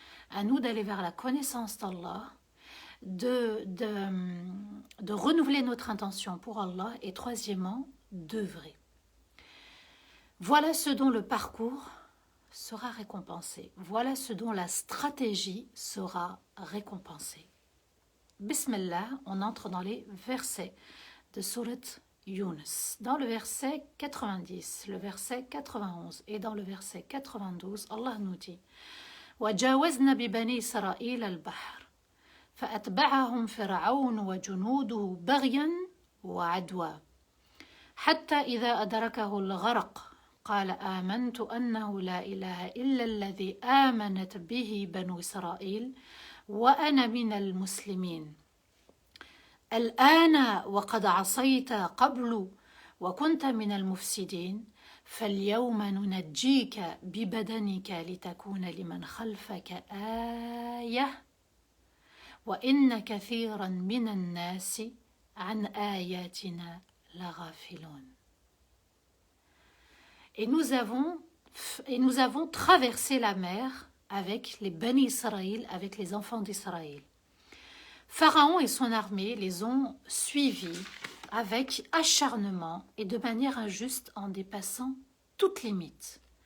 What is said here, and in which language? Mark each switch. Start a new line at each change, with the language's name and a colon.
French: À nous d'aller vers la connaissance d'Allah, de renouveler notre intention pour Allah et troisièmement, d'œuvrer. Voilà ce dont le parcours sera récompensé. Voilà ce dont la stratégie sera récompensée. Bismillah, on entre dans les versets de Surat Yunus. Dans le verset 90, le verset 91 et dans le verset 92, Allah nous dit
Arabic: وَجَاوَزْنَا بِبَنِي إِسْرَائِيلَ الْبَحْرَ فَأَتْبَعَهُمْ فِرْعَوْنُ وَجُنُودُهُ بَغْيًا وَعَدْوًا حَتَّى إِذَا أَدْرَكَهُ الْغَرَقُ قال آمنت أنه لا إله إلا الذي آمنت به بنو إسرائيل وأنا من المسلمين الآن وقد عصيت قبل وكنت من المفسدين فاليوم ننجيك ببدنك لتكون لمن خلفك آية وإن كثيرا من الناس عن آياتنا لغافلون.
French: Et nous avons traversé la mer avec les Bani Israël, avec les enfants d'Israël. Pharaon et son armée les ont suivis avec acharnement et de manière injuste en dépassant toute limite.